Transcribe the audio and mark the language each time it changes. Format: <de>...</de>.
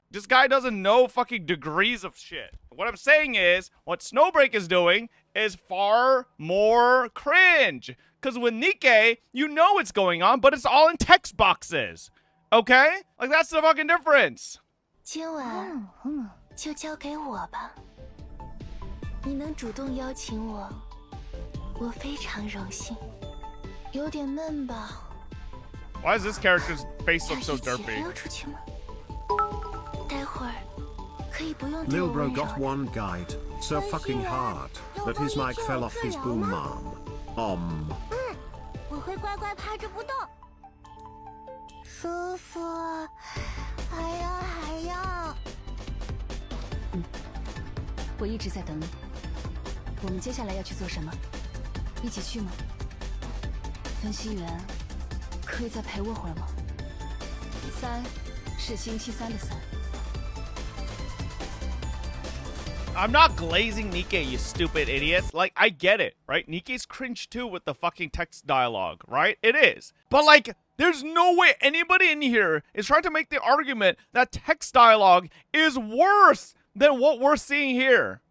<en>This guy doesn't know fucking degrees of shit. What I'm saying is, what Snowbreak is doing is far more cringe. Because with Nikke, you know what's going on, but it's all in text boxes. Okay? Like, that's the fucking difference.</en> <zh>今晚就交给我吧。你能主动邀请我，我非常荣幸。有点闷吧？</zh> <en>Why does this character's face look so derpy?</en> <zh>溜出去吗？待会儿可以不用对</zh> <en>Lil</en> <zh>我</zh> <en>bro</en> <zh>温柔</zh> <en>got one guide, so fucking hard, that his mic fell off his boom arm.</en> <zh>我会乖乖趴着不动。舒服，还要。我一直在等你。我们接下来要去做什么？一起去吗？分析员，可以再陪我会儿吗？3是星期3的3。</zh> <en>I'm not glazing Nikke, you stupid idiots. Like, I get it, right? Nikke's cringe too with the fucking text dialogue, right? It is. But like, there's no way anybody in here is trying to make the argument that text dialogue is worse than what we're seeing here.</en>